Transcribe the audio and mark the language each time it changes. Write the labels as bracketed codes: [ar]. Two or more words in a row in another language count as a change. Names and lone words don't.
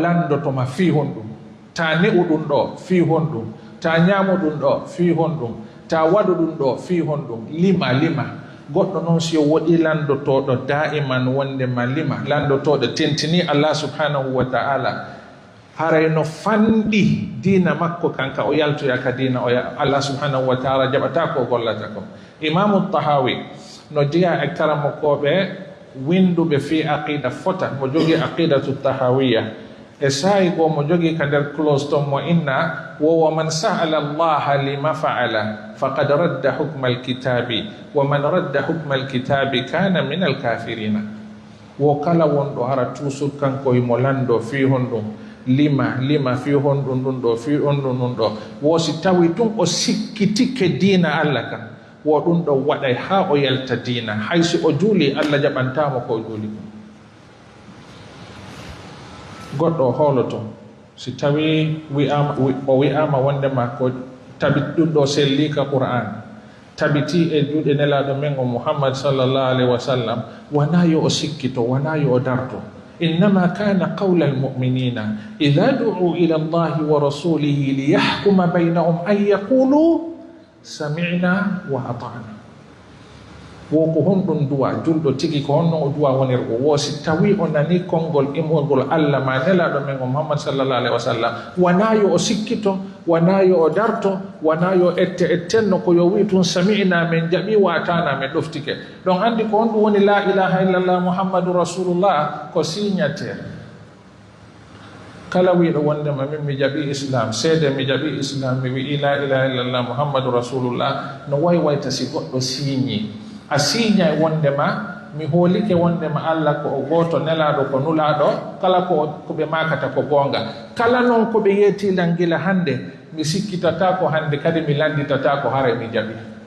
[ff] landotoma fi honɗum ta ne'u ɗum ɗo fi honɗum ta ñaamu ɗum ɗo fi honɗum ta waɗu ɗum ɗo fi honɗum lima goɗɗo noon si o woɗi landotoɗo da'iman wondema lima landotoɗo tentini [ar] الله سبحانه وتعالى [ff] haray no fanɗi dina makko kanka o yaltoya ka dina o [ar] الله سبحانه وتعالى [ff] jaɓata ko gollata ko. Imamu Tahawi no jeeya e karamokoɓe winduɓe fi aqida fota mo jogi aqidatu tahawiya e sayi go mo jogi ka nder close ton mo inna [ar] ومن سأل الله لم فعل فقد رد حكم الكتاب ومن رد حكم الكتاب كان من الكافرين [ff] wo kala wonɗo hara tusud kanko mo lando fi honɗum lima fi honɗum ɗum ɗo fi honɗum ɗum ɗo wosi tawi tun o sikkitike dina Allah kan wo ɗum ɗo waɗay ha o yalta dina haysi o juuli Allah jaɓantamo ko o juuli goɗɗo holoto si tawi o wi'ama wondema ko tabit ɗum ɗo sellika Qur'an tabiti e juuɗe nelaɗo men o Muhammad [ar] صلى الله عليه وسلم [ff] wona yo o sikkito wona yo o darto [ar] إنما كان قول المؤمنين إذا دعوا إلى الله ورسوله ليحكم بينهم أن يقولوا سمعنا و [ff] ata'na wo ko honɗum duwa julɗo tigi ko honno o duwa wonirgo wo si tawi o nani konngol imolgol Allah ma nelaɗo men o Muhammad [ar] صلى الله عليه وسلم [ff] wona yo o sikkito wona yo o darto wona yo ettenno ko yo wi tun sami'na min jaɓi [ar] وأطعنا [ff] min ɗoftike donc andi ko honɗum woni [ar] لا إله إلا الله محمد رسول الله [ff] ko signataire kala wiɗo wondema min mi jaɓi islam seede mi jaɓi islam mi wi [ar] لا إله إلا الله محمد رسول الله [ff] no waywayta si goɗɗo signi a signa e wondema mi hoolike wondema Allah ko o goto nelaɗo ko nulaɗo kala ko ɓe makata ko gonga kala noon ko ɓe yettilan gila hande mi sikkitata ko hande kadi mi landitata ko hare mi jaɓi